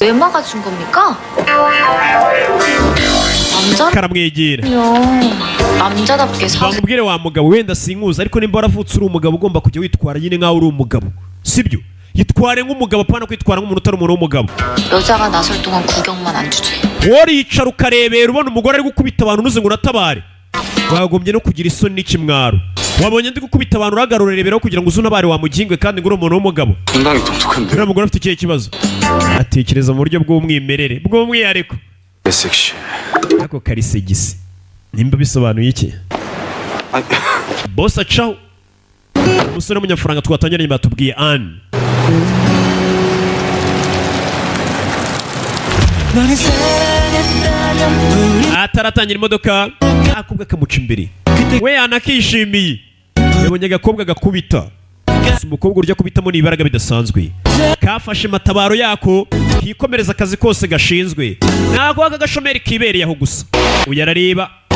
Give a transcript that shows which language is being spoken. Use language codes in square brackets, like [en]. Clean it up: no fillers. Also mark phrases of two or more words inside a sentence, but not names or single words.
[ko] 왜 막아준 겁니까? 남자라면 [rw] karamwegera [ko] 남자답게 사 [rw] bamubwire wa mugabo wenda sinkuzi ariko nimba waravutse uri umugabo ugomba kujya witwara nyine nk'aho uri umugabo sibyo yitware nk'umugabo apana kwitwara nk'umuntu utari umuntu w'umugabo [ko] 여자가 나설 동안 구경만 안 주지. [rw] woricara ukarebera ubona umugore ari gukubita abantu unuze ngo unatabare wagombye no kugira isoni n'ikimwaro wabonye ndi gukubita abantu uragarura reberaho kugira ngo uze unabare wamugingwe kandi ngo uri umuntu w'umugabo [ko] 상당히 독특한데. [rw] uriya mugore afite ikihe kibazo atekereza mu buryo bw'umwimerere bw'umwihariko [ko] 섹시. [rw] ako karisegisi nimba bisobanuye iki [ko] 아니, [rw] boss acaho umusore w'umunyamafaranga twatangiranye batubwiye Anne ataratangira imodoka akobwa kamuca imbere we yanakishimiye yabonye agakobwa gakubita gusa umukobwa urya kubitamo ni ibaraga bidasanzwe kafashe matabaro yako kikomereza akazi kose gashinzwe ntabwo aka gashomeri kibereye aho gusa uyu arareba